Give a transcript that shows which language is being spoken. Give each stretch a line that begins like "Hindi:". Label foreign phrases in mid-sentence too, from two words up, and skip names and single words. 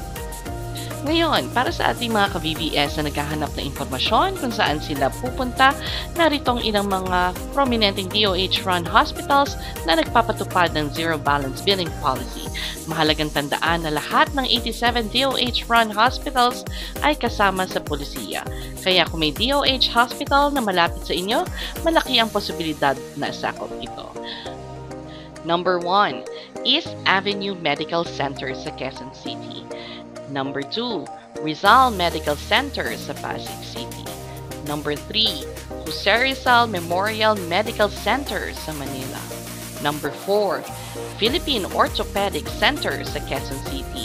Filipino: Ngayon, para sa ating mga ka-BBS na naghahanap ng impormasyon kung saan sila pupunta, narito ang ilang mga prominenteng
English: DOH-run hospitals
Filipino: na nagpapatupad ng
English: zero balance billing policy.
Filipino: Mahalagang tandaan na lahat ng 87
English: DOH-run hospitals
Filipino: ay kasama sa polisiya. Kaya kung may DOH hospital na malapit sa inyo, malaki ang posibilidad na sakop ito. Number 1, East Avenue Medical Center sa Quezon City. Number 2, Rizal Medical Center sa Pasig City. Number 3, Jose Rizal Memorial Medical Center sa Manila. Number 4, Philippine Orthopedic Center sa Quezon City.